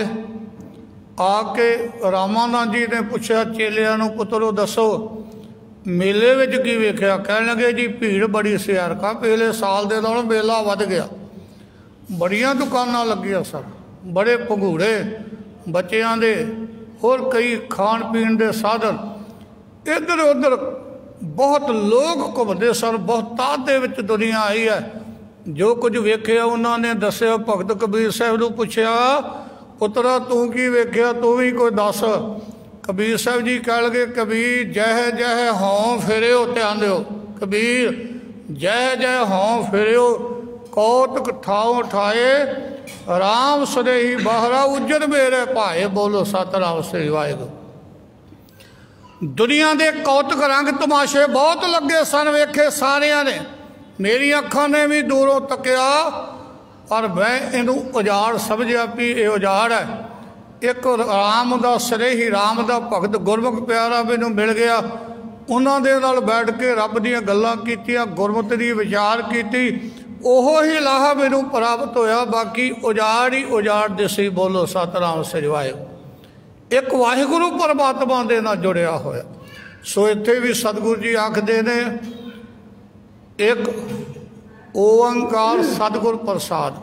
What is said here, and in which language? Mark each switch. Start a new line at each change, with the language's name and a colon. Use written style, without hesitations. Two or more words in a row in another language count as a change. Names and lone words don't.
Punjabi: ਆਕੇ ਰਾਮਾਨੰਦ ਜੀ ਨੇ ਪੁੱਛਾ ਚੇਲਿਆਂ ਨੂੰ, ਪੁੱਤਰੋ ਦੱਸੋ ਮੇਲੇ ਵਿੱਚ ਕੀ ਵੇਖਿਆ? ਕਹਿਣ ਲੱਗੇ, ਜੀ ਭੀੜ ਬੜੀ ਸੀ, ਯਾਰਕਾ ਪਿਛਲੇ ਸਾਲ ਦੇ ਨਾਲੋਂ ਮੇਲਾ ਵਧ ਗਿਆ। ਬੜੀਆਂ ਦੁਕਾਨਾਂ ਲੱਗੀਆਂ ਸਨ, ਬੜੇ ਭੰਗੂੜੇ ਬੱਚੋਂ ਕੇ, ਹੋਰ ਕਈ ਖਾਣ ਪੀਣ ਕੇ ਸਾਧਨ, ਇਧਰ ਉਧਰ ਬਹੁਤ ਲੋਕ ਘੂਮਤੇ ਸਨ। ਬਹੁਤ ਤਾਦਾਦ ਵਿੱਚ ਦੁਨੀਆ ਆਈ ਹੈ। ਜੋ ਕੁਝ ਵੇਖਿਆ ਉਨ੍ਹੋਂਨੇ ਦੱਸਿਆ। ਭਗਤ ਕਬੀਰ ਸਾਹਬ ਨੂੰ ਪੁੱਛਿਆ, ਪੁੱਤਰਾ ਤੂੰ ਕੀ ਵੇਖਿਆ, ਤੂੰ ਭੀ ਕੋਈ ਦੱਸ। ਕਬੀਰ ਸਾਹਬ ਜੀ ਕਹਿ ਲੱਗੇ, ਕਬੀਰ ਜਹ ਜਹ ਹਉਂ ਫਿਰਿਓ, ਧਿਆਨ ਦਿਓ, ਕਬੀਰ ਜਹ ਜਹ ਹਉਂ ਫਿਰਿਓ, ਕਉਤਕ ਠਾਓ ਠਾਏ, ਰਾਮ ਸਨੇਹੀ ਬਾਹਰਾ ਊਜਰ ਮੇਰੇ ਭਾਏ। ਬੋਲੋ ਸਤਿਨਾਮ ਸ੍ਰੀ ਵਾਹਿਗੁਰੂ। ਦੁਨੀਆ ਕੇ ਕੌਤਕ ਰੰਗ ਤਮਾਸ਼ੇ ਬਹੁਤ ਲੱਗੇ ਸਨ, ਵੇਖੇ ਸਾਰਿਆਂ ਨੇ, ਮੇਰੀ ਅੱਖਾਂ ਨੇ ਭੀ ਦੂਰੋਂ ਤੱਕਿਆ, ਪਰ ਮੈਂ ਇਨੂੰ ਉਜਾੜ ਸਮਝਿਆ ਭੀ ਯੇ ਉਜਾੜ ਹੈ। ਏਕ ਰਾਮ ਕਾ ਸਨੇਹੀ, ਰਾਮ ਕਾ ਭਗਤ ਗੁਰਮੁਖ ਪਿਆਰਾ ਮੈਨੂੰ ਮਿਲ ਗਿਆ। ਉਨ੍ਹੋਂਨੇ ਨਾਲ ਬੈਠ ਕੇ ਰੱਬ ਦੀਆਂ ਗੱਲਾਂ ਕੀਤੀਆਂ, ਗੁਰਮਤ ਦੀ ਵਿਚਾਰ ਕੀ, ਓਹੋ ਹੀ ਲਾਹਾ ਮੈਨੂੰ ਪ੍ਰਾਪਤ ਹੋਇਆ। ਬਾਕੀ ਉਜਾੜ ਹੀ ਉਜਾੜ ਦਿਸੀ। ਬੋਲੋ ਸਤਿਨਾਮ ਸ੍ਰੀ ਵਾਹਿਗੁਰੂ। ਇੱਕ ਵਾਹਿਗੁਰੂ ਪਰਮਾਤਮਾ ਦੇ ਨਾਲ ਜੁੜਿਆ ਹੋਇਆ। ਸੋ ਇੱਥੇ ਭੀ ਸਤਿਗੁਰੂ ਜੀ ਆਖਦੇ ਨੇ, ਏਕ ਓਅੰਕਾਰ ਸਤਿਗੁਰ ਪ੍ਰਸਾਦਿ।